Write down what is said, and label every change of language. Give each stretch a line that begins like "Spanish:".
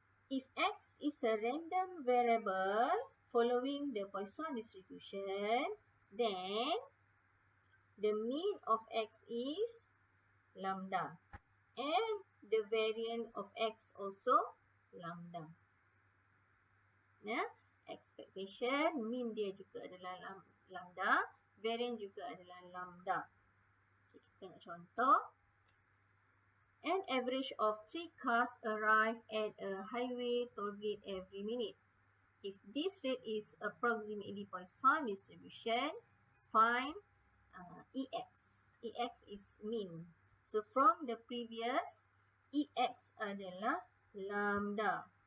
English: If x is a random variable following the Poisson distribution, then the mean of x is lambda and the variance of x also lambda.
Malay: Ya, expectation mean dia juga adalah lambda, variance juga adalah lambda. Okay, kita tengok contoh.
English: An average of 3 cars arrive at a highway toll gate every minute. If this rate is approximately Poisson distribution, find EX. EX is mean. So from the previous, EX adalah lambda.